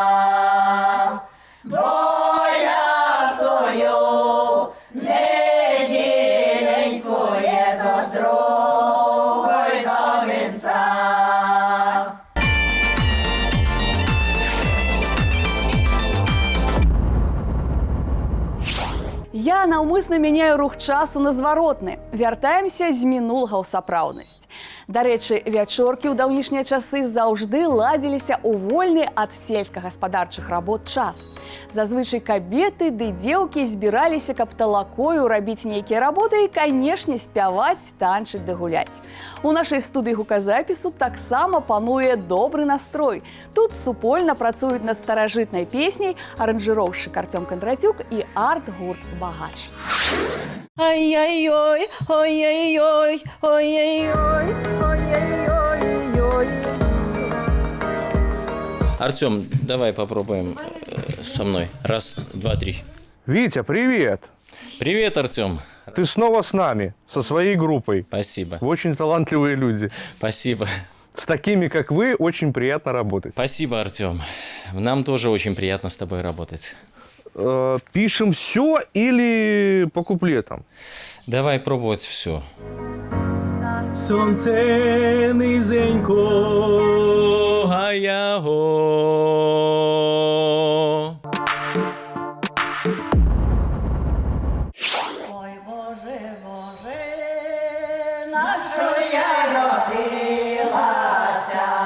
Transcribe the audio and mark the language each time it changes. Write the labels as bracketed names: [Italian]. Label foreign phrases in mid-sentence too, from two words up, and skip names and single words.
[Ukrainian] Бо я тую неділеньку є до другої до вінця. [Belarusian] Я наўмысна мяняю рух часу на зваротны. Вяртаемся з мінулага ў сапраўднасць. Дарэчы, вячоркі ў даўнішнія часы заўжды ладзіліся ў вольны ад сельскагаспадарчых работ час. Зазвычай кабеты ды дзеўкі збіраліся, каб талакою рабіць нейкія работы і, канешне, спяваць, танчыць ды гуляць. У нашай студыі гуказапісу таксама пануе добры настрой. Тут супольна працуюць над старажытнай песняй аранжыроўшчык Артём Кондратюк і арт-гурт «Багач». Ай-яй-йой, ой-яй-йой, ой-яй-йой, ой-яй-йой. [Russian] Артем, давай попробуем со мной. Раз, два, три. Витя, привет! Привет, Артем. Ты снова с нами, со своей группой. Спасибо. Вы очень талантливые люди. Спасибо. С такими, как вы, очень приятно работать. Спасибо, Артем. Нам тоже очень приятно с тобой работать. Пишем все или по куплетам? Давай пробовать все. [Ukrainian] Сонце низенько, а я го. Ой, Боже, Боже, на що я родилася?